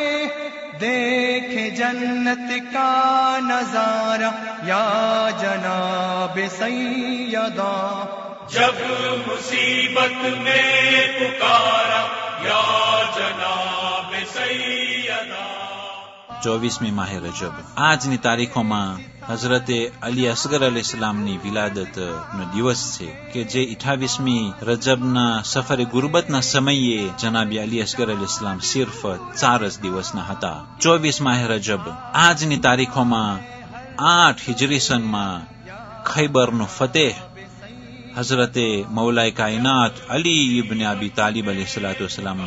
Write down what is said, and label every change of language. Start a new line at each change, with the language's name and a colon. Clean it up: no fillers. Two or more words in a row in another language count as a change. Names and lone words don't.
Urdu: دیکھیں جنت کا نظارہ یا جناب سیدہ. جب مصیبت میں پکارا یا جناب سیدہ.
Gujarati: 24
Urdu: ماہ رجب
Gujarati: આજની તારીખોમાં હઝરત અલી અસગર અલી ઇસ્લામની વિલાદતનો દિવસ છે કે જે 28મી રજબના સફરે ગુરબતના સમયે જનાબી અલી અસગર અલી ઇસ્લામ સિર્ફ 4 જ દિવસના હતા. 24 માહ રજબ આજની તારીખોમાં 8 હિજરી સનમાં ખૈબરનો ફતેહ હઝરતે મૌલાએ કાયનાત અલી ઇબ્ન અબી તાલિબ અલૈહિસ્સલાતુવસ્સલામના